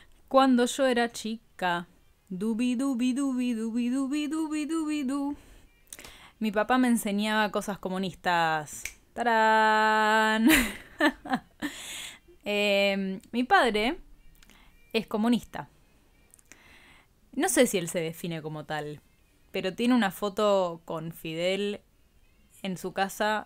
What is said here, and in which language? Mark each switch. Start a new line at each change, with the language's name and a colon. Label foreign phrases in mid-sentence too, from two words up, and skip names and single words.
Spanish: Cuando yo era chica, dubi dubi dubi dubi dubi dubi dubi du. Mi papá me enseñaba cosas comunistas. ¡Tarán! Mi padre es comunista. No sé si él se define como tal, pero tiene una foto con Fidel en su casa.